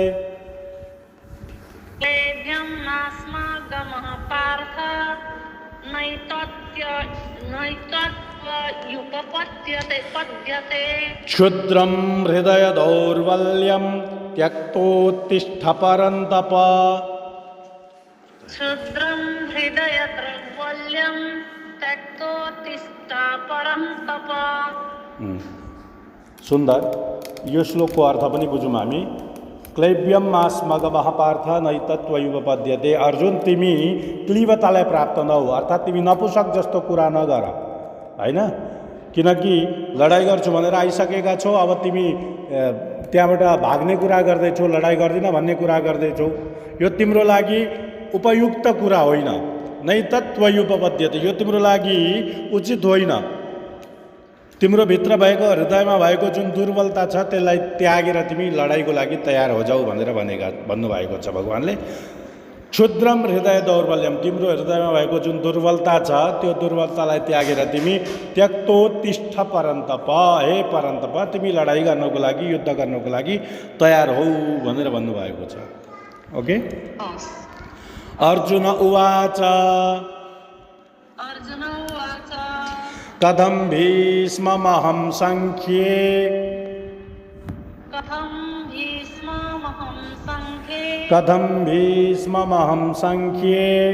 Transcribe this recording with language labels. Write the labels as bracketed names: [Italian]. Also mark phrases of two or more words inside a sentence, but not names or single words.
[Sanskrit] क्षुद्रं हृदय दौर्बल्यं त्यक्तोत्तिष्ठ परन्तप क्षुद्रं हृदय दौर्बल्यं त्यक्तोत्तिष्ठ निष्ठा परम तप। [Nepali] सुन्दर। यो श्लोकको अर्थ पनि बुझौँ हामी। [Sanskrit] क्लैब्यम मास्मगवः पार्थ नैतत्त्वयुपपद्यते। [Nepali] अर्जुन, तिमी क्लीवतालाई प्राप्त नहौ, अर्थात् तिमी नपुसक जस्तो कुरा नगर, होइन? किनकि लडाइँ गर्छु भनेर आइसकेका छौ, अब तिमी त्यहाँबाट भाग्ने कुरा गर्दैछौ, लडाइँ गर्दिन भन्ने कुरा गर्दैछौ। यो तिम्रो लागि उपयुक्त कुरा होइन। नैतत्त्वयुपपद्यते, यो तिम्रो लागि उचित होइन। तिम्रो भित्र भएको, हृदयमा भएको जुन दुर्बलता छ त्यसलाई त्यागेर तिमी लडाइँको लागि तयार हो जाऊ भनेर भन्नुभएको छ भगवान्ले। [Sanskrit] क्षुद्रम हृदय दौर्बल्यम, [Nepali] तिम्रो हृदयमा भएको जुन दुर्बलता छ त्यो दुर्बलतालाई त्यागेर तिमी [Sanskrit] त्यक्तोत्तिष्ठ परन्तप, [Nepali] हे परन्तप तिमी लडाइँ गर्नको लागि, युद्ध गर्नको लागि तयार हौ भनेर भन्नुभएको छ। ओके। [Sanskrit] अर्जुन उवाच कथं भीष्ममहं संख्ये कथं भीष्ममहं संख्ये कथं भीष्ममहं संख्ये